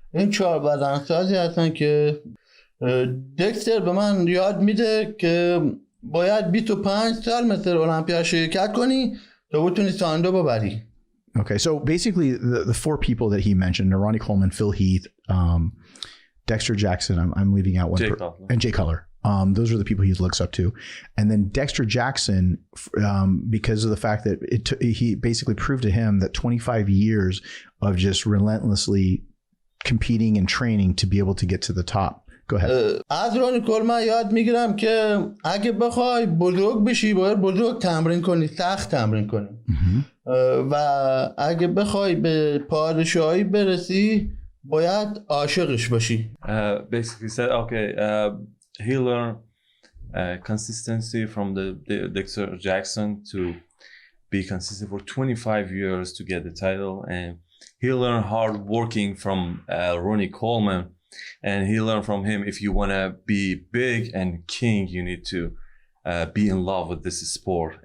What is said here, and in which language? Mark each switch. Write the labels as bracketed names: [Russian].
[Persian] این 4 بدنسازی هستن که دکستر به من یاد میده که باید 25 سال مثل المپیا شرکت کنی تا بتونی ساندو ببری. [English] Okay, so basically the 4 people that he mentioned, Ronnie Coleman, Phil Heath, Dexter Jackson, I'm leaving out one, and Jay Cutler. Those are the people he looks up to. And then Dexter Jackson, because of the fact that he basically proved to him that 25 years of just relentlessly competing and training to be able to get to the top. Go ahead. [Persian] از رانی کولمن یاد میگیرم که اگه بخوای بزرگ بشی باید بزرگ تمرین کنی، سخت تمرین کنی. و اگه بخوای به پادشاهی برسی باید عاشقش باشی. [English] Basically said, okay, he learned consistency from the Dexter Jackson to be consistent for 25 years to get the title, and he learned hard working from Ronnie Coleman, and he learned from him if you want to be big and king, you need to be in love with this sport.